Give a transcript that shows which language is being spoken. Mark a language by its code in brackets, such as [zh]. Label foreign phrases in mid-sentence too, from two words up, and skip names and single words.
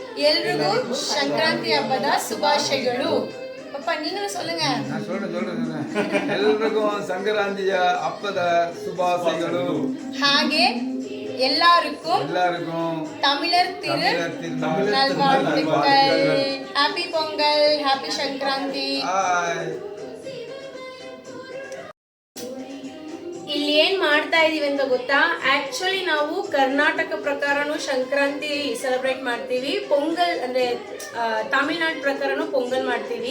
[kn] ಎಲ್ರಿಗೂ ಸಂಕ್ರಾಂತಿ ಹಬ್ಬದ ಶುಭಾಶಯಗಳು. ಪಪ್ಪ ನೀನು சொல்லுங்க. [ta] நான் சொல்றேன். [kn] ಎಲ್ರಿಗೂ ಸಂಕ್ರಾಂತಿಯ ಹಬ್ಬದ ಶುಭಾಶಯಗಳು. ಹಾಗೆ ಎಲ್ಲರಿಗೂ [ta] தமிழர் நல்வாழ்த்துக்கள். [en] Happy Pongal, happy Sankranti. [kn] ಇಲ್ಲಿ ಏನ್ ಮಾಡ್ತಾ ಇದೀವಿ ಅಂತ ಗೊತ್ತಾ? ಆಕ್ಚುಲಿ ನಾವು ಕರ್ನಾಟಕ ಪ್ರಕಾರನು ಸಂಕ್ರಾಂತಿ ಸೆಲೆಬ್ರೇಟ್ ಮಾಡ್ತೀವಿ, ಪೊಂಗಲ್ ಅಂದ್ರೆ ತಮಿಳ್ನಾಡು ಪ್ರಕಾರನು ಪೊಂಗಲ್ ಮಾಡ್ತೀವಿ.